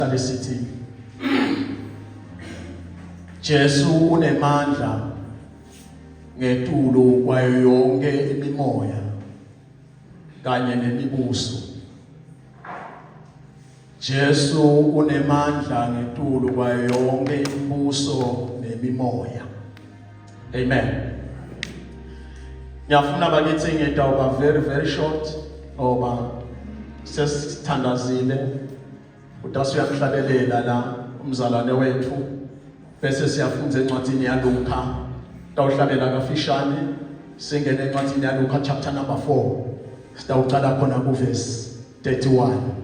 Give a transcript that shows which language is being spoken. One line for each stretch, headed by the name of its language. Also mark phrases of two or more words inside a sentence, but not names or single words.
Swati: Lesithi Jesu unemandla ngetulo kwayo yonke imimoya kanye nemibuso. Jesu unemandla ngetulo kwayo yonke imibuso nemimoya. Amen. Ngiyafuna bakithi ngedawuba
English: very short
Swati: ngoba sesithandazile udase uyamhlabelela la umzalwane wethu bese siyafunda encwadini yaLuka tawuhlabela kafishane singene encwadini yaLuka
English: chapter number
Swati: 4 sitawuqala khona ku verse 31.